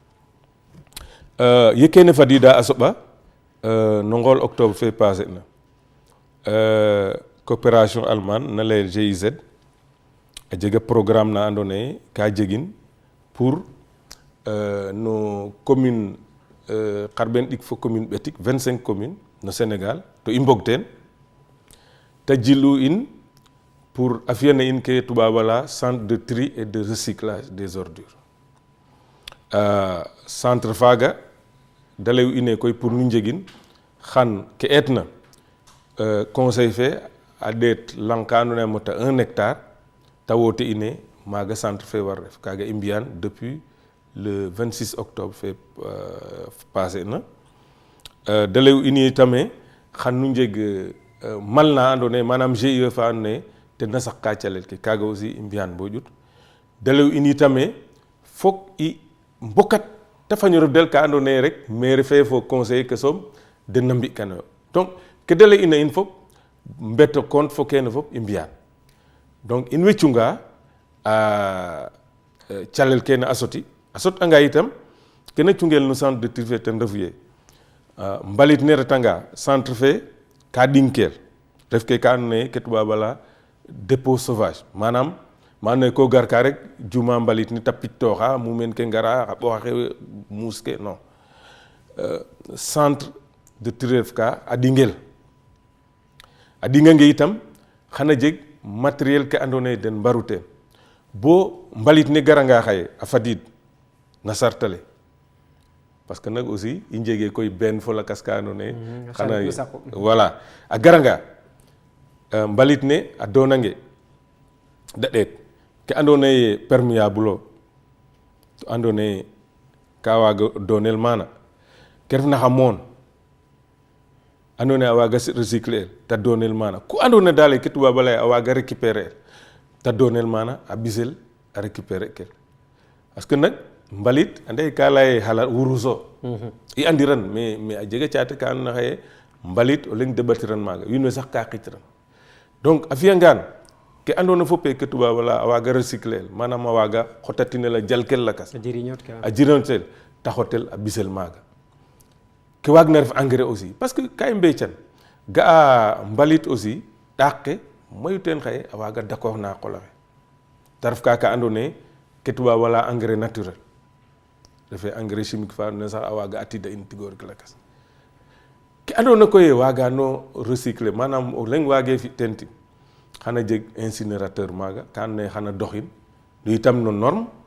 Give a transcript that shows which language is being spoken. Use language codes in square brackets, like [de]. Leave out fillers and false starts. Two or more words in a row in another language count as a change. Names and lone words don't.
[srr] ye kene fadida a soɓa no ngool octobre fe passé na [fr] coopération allemande [srr] na layel GIZ a jega programme na andoona yee ka jegin pour no commune xarɓeen ɗik fo commune ɓetik 25 commune no Sénégal to i mbog teen ta jilu in pour a fiyana in ke tubaab ala [fr] centre de tri et de recyclage des ordures [srr] centre faaga da layu ine koy pour nu njegin xan ke eetna conseil fe a ɗeet lang ka andoona yee a mota 1 hectare ta woote ine maaga centre fe war ref kaaga i mbi'an [fr] depuis le 26 octobre [srr] fe passé na da layu in itame xan nu njeg mal na andoona yee manam GIE fa andoona yee ten na saq ka calel ke kaaga aussi i mbi'an bo ƴut da layu in itame fok i mbokat te faño ref del ka andoona yee rek maire fe fo conseiller ke soom den na mbi'kanoyo donc ke da lay ina in fop mbeto compte fo kene fop i mbi'an donc in way cunga calel kene a sotanga itam kena cungel no [fr] centre de tri [srr] fe ten refu ye mbalit ne retanga centre fe ka ɗingkel ref ke ka andoona yee ke tubaab ala [fr] dépôt sauvage [srr] manam ma andoona yee ko gar ka rek juma mbalit ne ta pitooxa mumeen ke ngara xa ɓoox axe muus ke [fr] non centre de tri [srr] ref ka a ɗingel a ɗingange itam xana jeg matériel ke andoona yee den mbaru teen bo mbalit ne garanga xaye a fadiid na sartale [fr] parce que [srr] nag aussi i njegee koy benn fo lakas ka andoona yee xana voilà a garanga mbalit ne a doonange da ɗeet ke andoona yee perméable o to andoona yee ka waaga doonel maana ke refna xa moon andoona yee a waaga recycler el ta doonel maana ku andoona daal ke tubaab a laya a waaga récupérer el ta doonel maana a ɓisel a récupérer kel [fr] parce que [srr] nag mbalit ande ka laya xala wuruso i andiran mais a jega caate ka andoona xaye mbalit o leŋ deɓatiran maaga wiin we sax ka xicran donc a fiyangaan ke andoona fop ke tubaab a laya a waaga recycler el manam a waaga xotatinel a jalkel lakas a jirinotel ta xotel a ɓisel maaga ke waagna ref [fr] engrais aussi parce que [srr] ka i mbeecan ga'a mbalit aussi ɗaaq ke mayu teen xaye a waaga dakoox na qol axe ta ref ka andoona yee ke tubaab a laya [fr] engrais naturel [srr] refee [fr] engrais chimique [srr] fa andoona yee sax a waaga atida in tigoor ke lakas ke andoona koy waaga no recycler manam o leŋ waage fi teen tig xana jeg incinérateur maaga ka andoona yee xana doxin no itam no norme